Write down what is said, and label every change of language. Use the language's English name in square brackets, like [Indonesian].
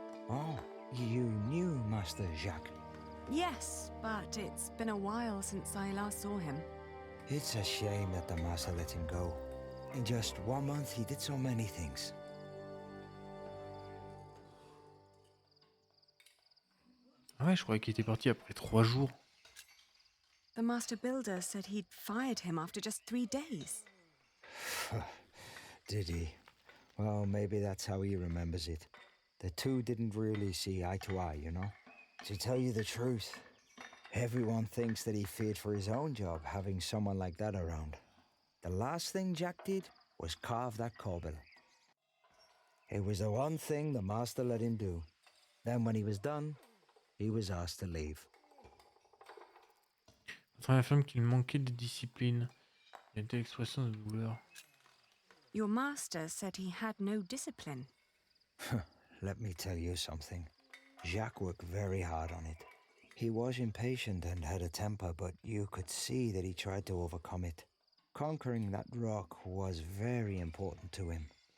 [English] Oh, you knew Master Jacques. Yes, but it's been a while since I last saw him. It's a shame that the Master let him go. In just 1 month, he did so many things. [French] Ah ouais, je croyais qu'il était parti après 3 jours. [English] The master builder said he'd fired him after just 3 days. Did he? Well, maybe that's how he remembers it. The two didn't really see eye to eye, you know? To tell you the truth, everyone thinks that he feared for his own job having someone like that around. The last thing Jack did was carve that corbel. It was the one thing the master let him do. Then when he was done, he was asked to leave. [French] Votre affirme qu'il manquait de discipline. Il y a une telle expression de douleur. [English] Your master said he had no discipline. Let me tell you something. Jacques worked very hard on it. He was impatient and had a temper, but you could see that he tried to overcome it. Conquering that rock was very important to him.